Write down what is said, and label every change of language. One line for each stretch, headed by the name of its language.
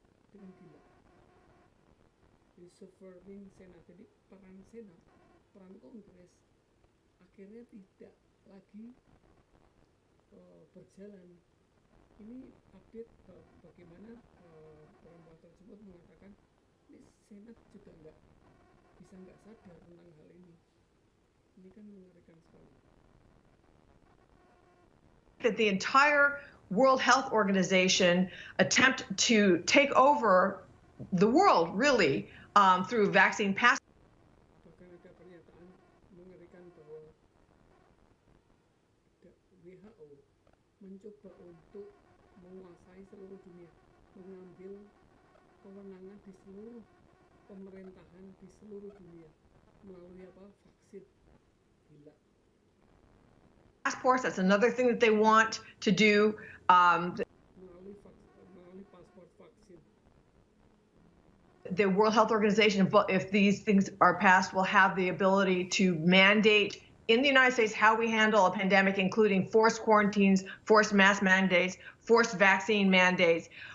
Indonesian: Itu kan gila. Jadi subverting Senat, jadi peran Senat, peran Kongres akhirnya tidak lagi berjalan. Ini update bagaimana perempuan tersebut mengatakan ini Senat juga nggak sadar tentang hal ini. Ini kan mengerikan sekali.
English: That the entire World Health Organization attempt to take over the world really through vaccine passports.
Indonesian: Bahkan ada pernyataan mengerikan bahwa WHO mencoba untuk menguasai seluruh dunia, mengambil kewenangan di seluruh pemerintahan di seluruh dunia melalui apa? Vaksin. Gila.
English: Passports, that's another thing that they want to do.
Indonesian: Melalui paspor vaksin.
English: The World Health Organization, if these things are passed, will have the ability to mandate in the United States how we handle a pandemic, including forced quarantines, forced mask mandates, forced vaccine mandates.